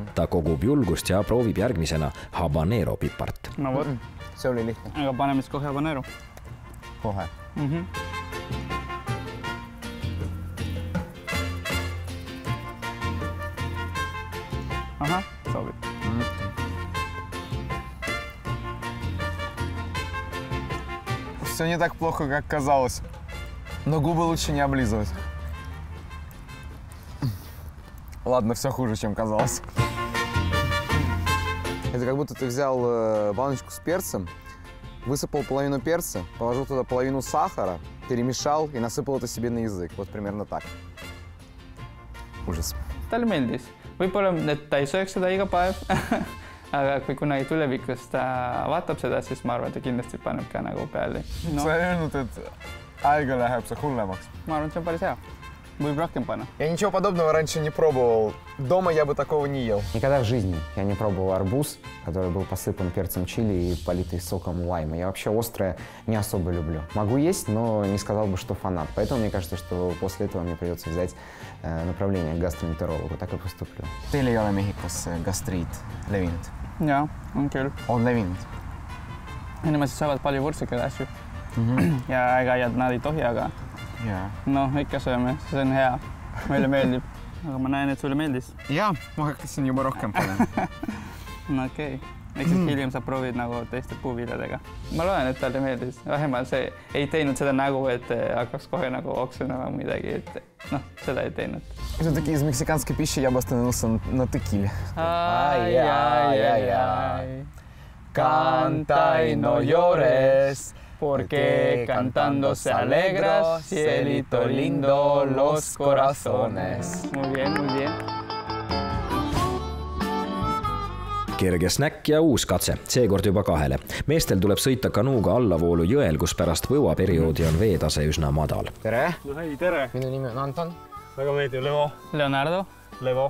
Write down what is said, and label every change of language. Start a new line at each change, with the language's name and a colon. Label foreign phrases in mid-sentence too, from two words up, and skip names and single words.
Estonian: Ta kogub julgust ja proovib järgmisena habanero pipart. No võt. See oli lihtne. Aga paneme siis kohe habanero. Kohe. Aha, sobib.
Russian: Все не так плохо, как казалось. Но губы лучше не облизывать. Ладно, все хуже, чем казалось. Это как будто ты взял баночку с перцем, высыпал половину перца, положил туда половину сахара, перемешал и насыпал это себе на язык. Вот примерно так. Ужас.
Estonian: Talle meeldis. Võib-olla, et ta ei sööks seda iga päev, aga kui kunagi tulevikus ta vaatab seda, siis ma arvan, et ta kindlasti paneb ka nagu peale. Sa ei öelnud, et aega läheb see hullemaks. Ma arvan, et see on päris hea. Võib rohkem panna.
Russian: Я ничего подобного раньше не пробовал. Дома я бы такого не ел. Никогда в жизни я не пробовал арбуз, который был посыпан перцем чили и политый соком лайма. Я вообще острое не особо люблю. Могу есть, но не сказал бы, что фанат. Поэтому мне кажется, что после этого мне придется взять направление к гастроэнтерологу. Так и поступлю.
Estonian: Teil ei ole Mehhikos gastriit levinud? Jaa, on küll. On levinud? Inimesed saavad palju võrtsikaid asju. Ja ega nad ei tohi, aga no ikka sööme, see on hea. Meile meeldib. Aga ma näen, et sulle meeldis. Jaa, ma hakkasin juba rohkem panema. No okei. Eks hiljem sa proovid nagu teiste puuviljadega. Ma loen, et talle meeldis. Vähemalt see ei teinud seda nägu, et hakkaks kohe nagu oksena või midagi. Noh, seda ei teinud.
Russian: Все-таки из мексиканской пищи я бы остановился на текиле.
Spanish: Ay, canta y no llores, porque cantando se alegra, cielito lindo, los corazones. Muy bien, muy bien.
Estonian: Kerge snäkk ja uus katse, seekord juba kahele. Meestel tuleb sõita kanuuga allavoolu jõel, kus pärast võuaperioodi on veetase üsna madal. Tere! No hei, tere! Minu nimi on Anton. Väga meeldib Levo. Leonardo. Levo.